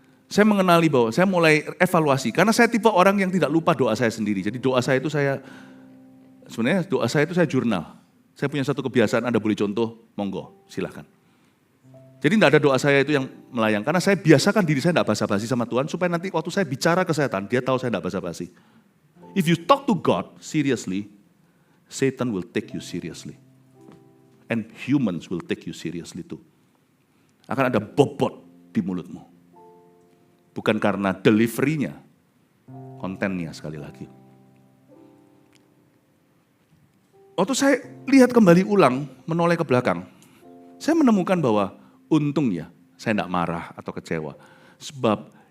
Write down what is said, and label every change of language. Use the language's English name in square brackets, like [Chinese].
[Indonesian] Saya mengenali bahwa saya mulai evaluasi, karena saya tipe orang yang tidak lupa doa saya sendiri. Jadi doa saya itu sebenarnya doa saya itu saya jurnal. Saya punya satu kebiasaan, Anda boleh contoh, monggo, silahkan. Jadi tidak ada doa saya itu yang melayang, karena saya biasakan diri saya tidak basa-basi sama Tuhan, supaya nanti waktu saya bicara ke setan, dia tahu saya tidak basa-basi. [English] If you talk to God seriously, Satan will take you seriously. And humans will take you seriously too. [Indonesian] Akan ada bobot di mulutmu. Bukan karena delivery-nya, kontennya sekali lagi. Waktu saya lihat kembali ulang, menoleh ke belakang, saya menemukan bahwa untungnya saya tidak marah atau kecewa. Sebab